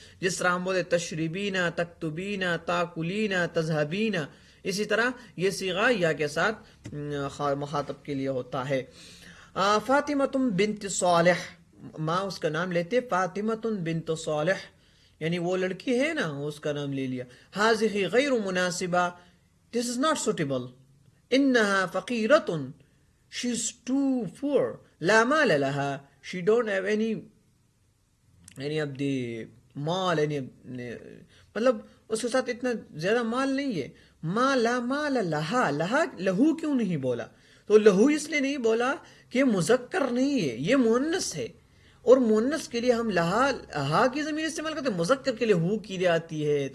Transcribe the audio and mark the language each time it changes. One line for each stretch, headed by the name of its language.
Urdu: جس طرح ہم بولے
Arabic: تشربین، تکتبین، تاکلین، تذهبین،
Urdu: اسی طرح یہ صیغہ یا کے ساتھ مخاطب کے لیے ہوتا ہے. فاطمہ بنت صالح، ماں اس کا نام لیتے فاطمہ بنت صالح، یعنی وہ لڑکی ہے نا، اس کا نام لے لیا.
Arabic: هذه غیر مناسبہ،
English: this is not suitable.
Arabic: انها فقیرۃ،
English: she is too poor.
Arabic: لا مال لها،
English: she don't have any of the
Urdu: مال، مطلب اس کے ساتھ اتنا زیادہ مال نہیں ہے.
Arabic: ما لا مال لها،
Urdu: لہا لہو کیوں نہیں بولا، تو لہو اس لیے نہیں بولا کہ مذکر نہیں ہے، یہ مؤنث ہے، اور مؤنث کے لیے ہم لہا ہا کی ضمیر استعمال کرتے ہیں، مذکر کے لیے ہو کی لیے آتی ہے.